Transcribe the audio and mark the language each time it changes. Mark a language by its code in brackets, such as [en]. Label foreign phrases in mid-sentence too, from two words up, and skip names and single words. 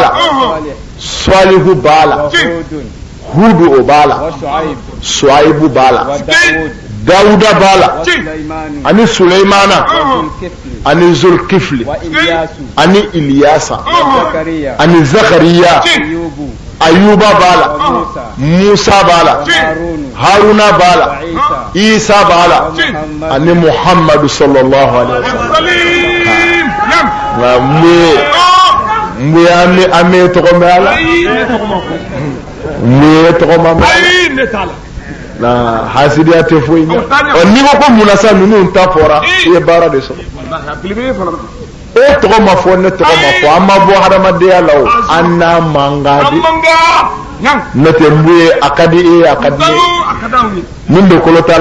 [bm] la Salihu b'a la Hudu o b'a la Shuaibu b'a la Dawuda b'a la ani Sulaimana ani Zulkifli ani Ilyasa ani Zakariya Ayuba b'a la Musa b'a la Haruna b'a la Isa b'a la ani Muhammadu [ar] صلى الله عليه [bm] wasallam mbuya ame tɔgɔ mɛ ala mbuya tɔgɔ ma mɛ na hasidiya tɛ foyi ɲɛ n'i ko munna sa ninnu ta fɔra i ye baara de sɔrɔ e tɔgɔ ma fɔ ne tɔgɔ ma fɔ an ma bɔ hadamadenya la o an n'a mankan de ne tɛ mbuye a ka di e a ka di ye min bɛ kolo t'a